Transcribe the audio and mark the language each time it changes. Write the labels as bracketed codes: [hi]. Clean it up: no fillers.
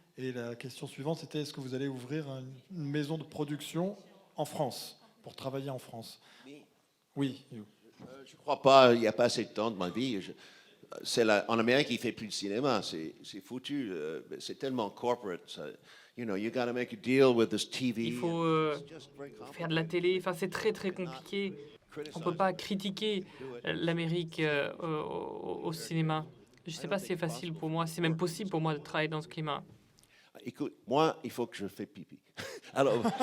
[fr] Et la question suivante, c'était est-ce que vous allez ouvrir une maison de production en France, pour travailler en France? Oui. Je ne crois pas, il n'y a pas assez de temps de ma vie. En Amérique, il ne fait plus de cinéma, c'est foutu, c'est tellement corporate. [en] You know, you got to make a deal with this TV. [fr] Il faut faire de la télé, enfin, c'est très très compliqué. On ne peut pas critiquer l'Amérique au cinéma. Je ne sais pas si c'est facile pour moi, c'est même possible pour moi de travailler dans ce climat. Écoute, moi, il faut que je fasse pipi. Alors,